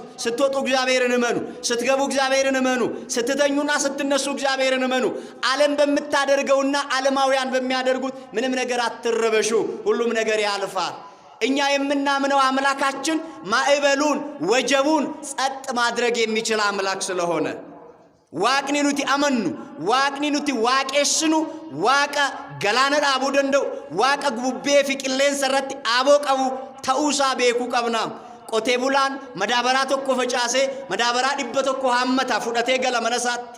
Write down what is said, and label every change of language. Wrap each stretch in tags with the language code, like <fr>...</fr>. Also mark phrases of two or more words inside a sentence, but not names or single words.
<am>ስትወጡ እግዚአብሔርን እመኑ፣ ስትገቡ እግዚአብሔርን እመኑ፣ ስትተኙና ስትነሱ እግዚአብሔርን እመኑ። ዓለም በምታደርገውና ዓለማውያን በሚያደርጉት ምንም ነገር አትረበሹ። ሁሉም ነገር ያልፋል። እኛ የምናምነው አምላካችን ማዕበሉን ወጀቡን ጸጥ ማድረግ የሚችል አምላክ ስለሆነ</am> <om>waaqni nuti amannu waaqni nuti waaqessinu waaqa galaana dhaabuu danda'u waaqa gubbee fi qilleensa irratti aaboo qabu ta'uusaa beekuu qabna. qotee bulaan madaabaraa tokko facaasee madaabaraa 100 hammata fudhatee gala mana isaatti.</om>